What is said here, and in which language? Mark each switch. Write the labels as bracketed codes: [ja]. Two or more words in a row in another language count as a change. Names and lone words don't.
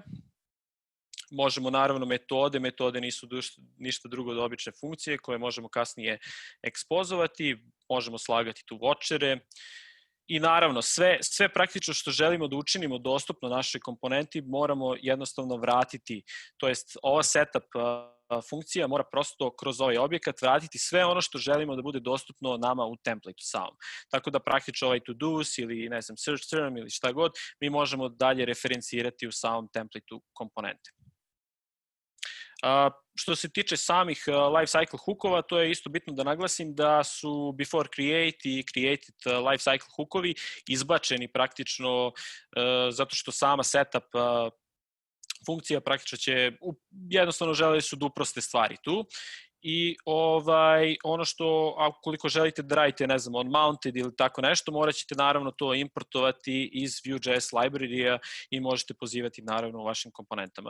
[sr] Možemo naravno metode nisu ništa drugo od obične funkcije koje možemo kasnije ekspozovati, možemo slagati tu watchere i naravno sve praktično što želimo da učinimo dostupno našoj komponenti moramo jednostavno vratiti, to jest ova setup funkcija mora prosto kroz ovaj objekat vratiti sve ono što želimo da bude dostupno nama u templateu samom. Tako da praktično ovaj to-dos ili ne znam [en] search term [sr] ili šta god mi možemo dalje referencirati u samom templateu komponente. Što se tiče samih lifecycle hookova, to je isto bitno da naglasim da su [en] before create [sr] i created lifecycle hookovi izbačeni praktično zato što sama setup funkcija praktično će, jednostavno želeli su da uproste stvari tu. I ono što, ukoliko želite da radite, ne znam, unmounted ili tako nešto, morat ćete naravno to importovati iz Vue.js library-a i možete pozivati naravno u vašim komponentama.